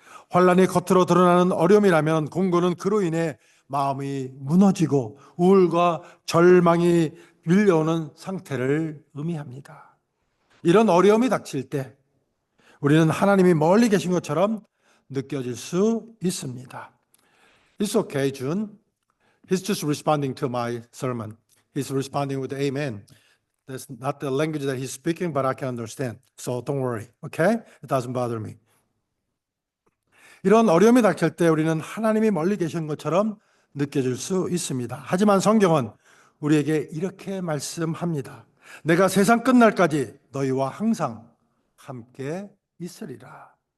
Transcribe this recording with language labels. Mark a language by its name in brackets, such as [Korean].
[Korean] 환난이 겉으로 드러나는 어려움이라면 공고는 그로 인해 마음이 무너지고 우울과 절망이 밀려오는 상태를 의미합니다. 이런 어려움이 닥칠 때 우리는 하나님이 멀리 계신 것처럼 느껴질 수 있습니다. [English] It's okay, June. He's just responding to my sermon. He's responding with amen. That's not the language that he's speaking, but I can understand. So don't worry, okay? It doesn't bother me. [Korean] 이런 어려움이 닥칠 때 우리는 하나님이 멀리 계신 것처럼 느껴질 수 있습니다. 하지만 성경은 우리에게 이렇게 말씀합니다. 내가 세상 끝날까지 너희와 항상 함께 있으리라.